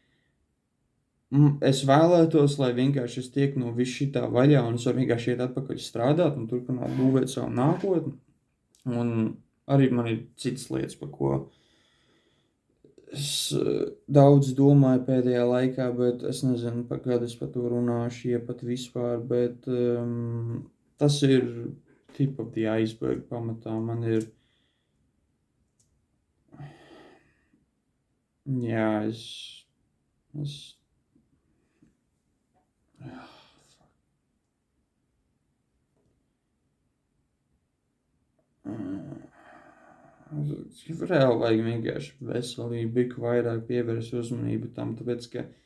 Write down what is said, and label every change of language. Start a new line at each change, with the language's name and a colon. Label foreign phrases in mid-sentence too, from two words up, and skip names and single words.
Latvian: Es vēlētos, lai vienkārši es tiek no viss šitā vaļā un es varu vienkārši iet atpakaļ strādāt un turpināt būvēt savu nākotni. Un arī man ir citas lietas, par ko es daudz domāju pēdējā laikā, bet es nezinu, kad es par to runāšu, ja pat vispār, bet tas ir
English: tip of the iceberg
Latvian: pamatā. Man ir, jā, reāli vajag vienkārši veselību, biku vairāk pievērst uzmanību tam, tāpēc, ka